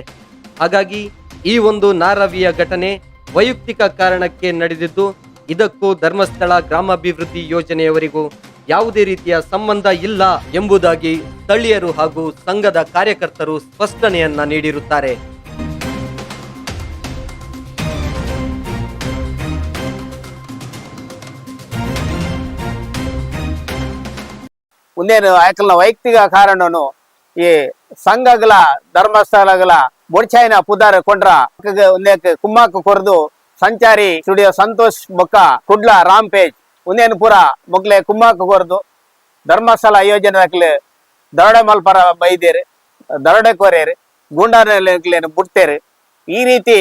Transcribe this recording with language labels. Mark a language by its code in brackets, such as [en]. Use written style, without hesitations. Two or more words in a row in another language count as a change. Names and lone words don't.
[kn] ಹಾಗಾಗಿ ಈ ಒಂದು ನಾರವಿಯ ಘಟನೆ ವೈಯಕ್ತಿಕ ಕಾರಣಕ್ಕೆ ನಡೆದಿದ್ದು ಇದಕ್ಕೂ ಧರ್ಮಸ್ಥಳ ಗ್ರಾಮಾಭಿವೃದ್ಧಿ ಯೋಜನೆಯವರಿಗೂ ಯಾವುದೇ ರೀತಿಯ ಸಂಬಂಧ ಇಲ್ಲ ಎಂಬುದಾಗಿ ಸ್ಥಳೀಯರು ಹಾಗೂ ಸಂಘದ ಕಾರ್ಯಕರ್ತರು ಸ್ಪಷ್ಟನೆಯನ್ನ ನೀಡಿರುತ್ತಾರೆ. [tcy] ಒಂದೇನು ಆಯ್ಕಲ್ನ ವೈಯಕ್ತಿಕ ಕಾರಣನು ಈ ಸಂಘಗಳ ಧರ್ಮಸ್ಥಳಗಳ ಬೊಡ್ಚಾಯಿನ ಪುದಾರ ಕೊಂಡ್ರ ಒಂದೇಕ್ ಕುಮ್ಮಕ್ಕ ಕೊರ್ದು ಸಂಚಾರಿ ಸ್ಟುಡಿಯೋ ಸಂತೋಷ್ ಬೊಕ್ಕ ಕುಡ್ಲ ರಾಂಪೇಜ್ ಒಂದೇನು ಪೂರ ಮೊಗ್ಲೆ ಕುಮ್ಮಕ್ಕ ಕೊರ್ದು ಧರ್ಮಸ್ಥಳ ಯೋಜನೆ ದರೋಡೆ ಮಲ್ಪರ ಬೈದೇರು ದರೋಡೆ ಕೊರೇರು ಗೂಂಡಾನೇನು ಬಿಡ್ತೇರು ಈ ರೀತಿ